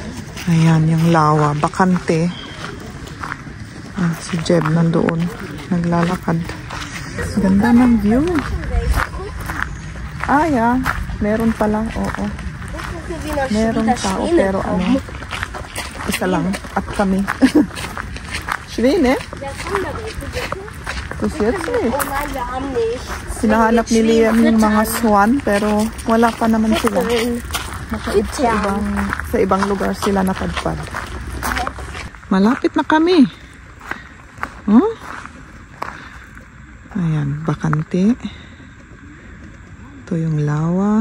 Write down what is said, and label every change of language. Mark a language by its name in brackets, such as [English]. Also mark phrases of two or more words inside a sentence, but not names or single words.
[Filipino] Ayan, yung lawa, bakante. Si Jeb nandoon, naglalakad. Ganda ng view. Ah, yeah. Meron pala, oo. Meron tao, pero ano, isa lang. At kami. [German] Schwene? Das jetzt nicht. [Filipino] Sinahanap ni Liam yung mga swan, pero wala pa naman sila. Sa ibang lugar sila napadpad. Malapit na kami. Huh? Ayan, bakante. Ito yung lawa.